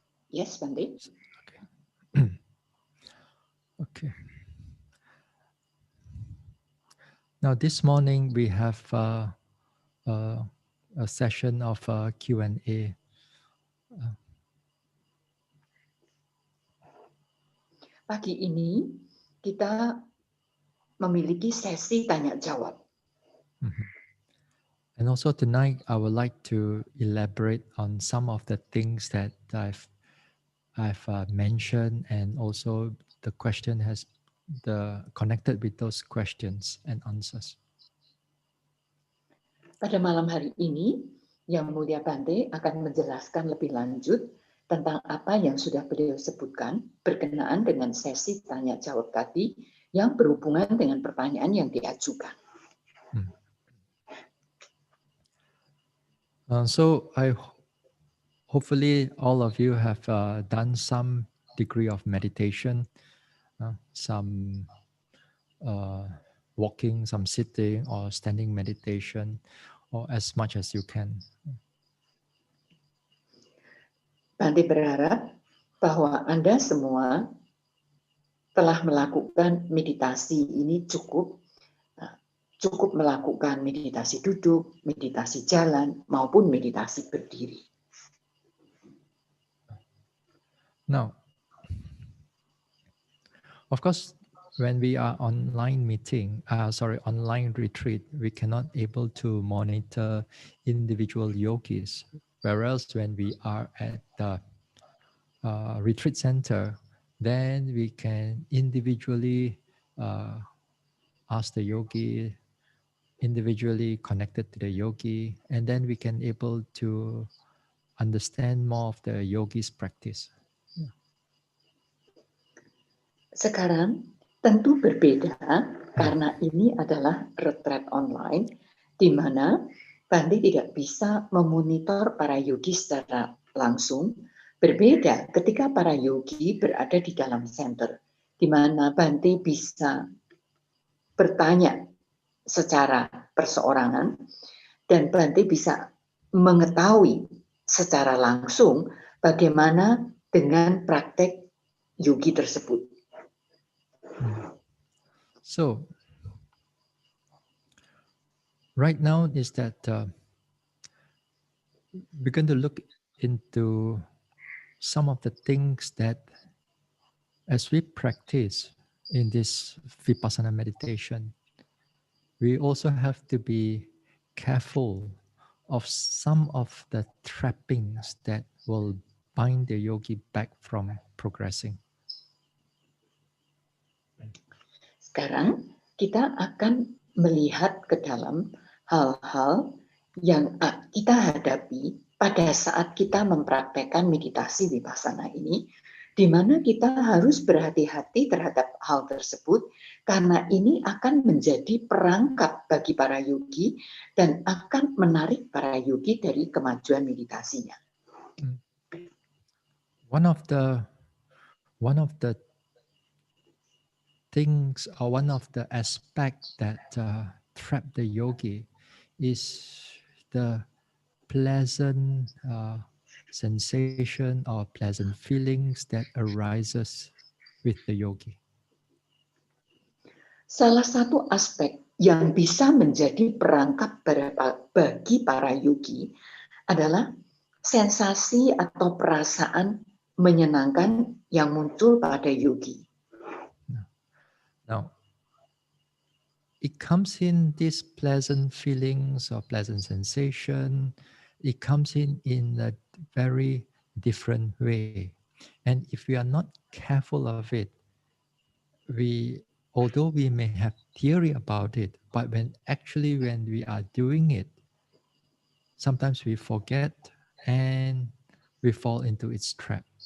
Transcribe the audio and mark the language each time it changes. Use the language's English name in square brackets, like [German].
[English] Yes, Bante. Okay. Okay. Now, this morning we have a session of Q&A. [Indonesian] Pagi ini kita memiliki sesi tanya jawab. [English] And also tonight, I would like to elaborate on some of the things that I've mentioned, and also the question has connected with those questions and answers. [Indonesian] Pada malam hari ini, Yang Mulia Bante akan menjelaskan lebih lanjut tentang apa yang sudah beliau sebutkan berkenaan dengan sesi tanya jawab tadi yang berhubungan dengan pertanyaan yang diajukan. [English] So hopefully all of you have done some degree of meditation, some walking, some sitting or standing meditation, or as much as you can. [Indonesian] Bante berharap bahwa Anda semua telah melakukan meditasi ini cukup melakukan meditasi duduk, meditasi jalan, maupun meditasi berdiri. [English] Now, of course, when we are online online retreat, we cannot able to monitor individual yogis. Whereas when we are at the retreat center, then we can individually ask the yogi, individually connected to the yogi, and then we can able to understand more of the yogi's practice. [Indonesian] Sekarang tentu berbeda karena ini adalah retreat online di mana Bante tidak bisa memonitor para yogi secara langsung. Berbeda ketika para yogi berada di dalam center, di mana Bante bisa bertanya secara perseorangan dan Bante bisa mengetahui secara langsung bagaimana dengan praktek yogi tersebut. [English] So, right now is that we're going to look into some of the things that as we practice in this Vipassana meditation, we also have to be careful of some of the trappings that will bind the yogi back from progressing. [Indonesian] Sekarang kita akan melihat ke dalam hal-hal yang kita hadapi pada saat kita mempraktekkan meditasi vipassana ini, di mana kita harus berhati-hati terhadap hal tersebut karena ini akan menjadi perangkap bagi para yogi dan akan menarik para yogi dari kemajuan meditasinya. [English] One of the things, or one of the aspects that trap the yogi is the pleasant sensation or pleasant feelings that arises with the yogi. [Indonesian] Salah satu aspek yang bisa menjadi perangkap bagi para yogi adalah sensasi atau perasaan menyenangkan yang muncul pada yogi. [English] Now, it comes in these pleasant feelings or pleasant sensation. It comes in a very different way. And if we are not careful of it, although we may have theory about it, but when we are doing it, sometimes we forget and we fall into its trap.